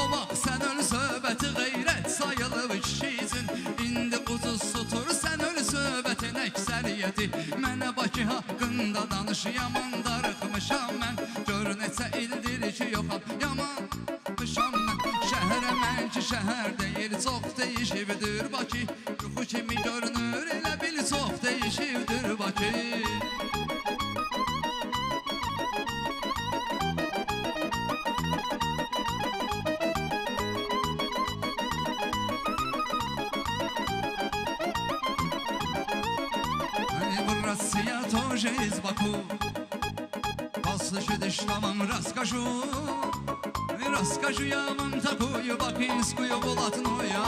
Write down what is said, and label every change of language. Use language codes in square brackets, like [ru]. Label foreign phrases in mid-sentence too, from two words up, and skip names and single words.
[az] vaxt sən öl söhbəti qeyrət sayılıb kişi üçün İndi quzuz tutur sən öl söhbətin əksəriyyəti Mənə Bakı haqqında danış yaman darıxmışam mən Gör neçə ildir ki yoxam yamanmışam mən Şəhərə mən ki şəhər deyil çox dəyişibdir Bakı Yuxu kimi görünür elə bil çox dəyişibdir Bakı [ru] Россия тоже из Баку Послушай, что вам расскажу Расскажу я вам такую бакинскую блатную О